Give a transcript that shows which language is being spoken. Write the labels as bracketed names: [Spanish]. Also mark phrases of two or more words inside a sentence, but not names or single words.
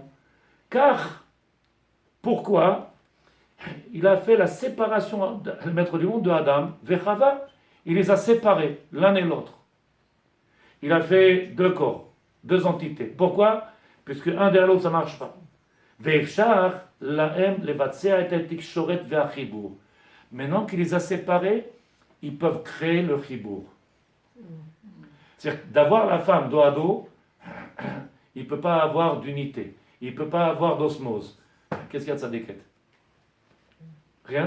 [French] Car, pourquoi? Il a fait la séparation, le maître du monde, de Adam, Vechava. Il les a séparés, l'un et l'autre. Il a fait deux corps, deux entités. Pourquoi? Puisque un derrière l'autre, ça ne marche pas. [Hebrew] ואפשר להם לבצע את תקשורת והחיבור. [French] Maintenant qu'il les a séparés, ils peuvent créer le chibour. C'est-à-dire d'avoir la femme dos à dos, il ne peut pas avoir d'unité. Il ne peut pas avoir d'osmose. Qu'est-ce qu'il y a de ça d'équête? Rien?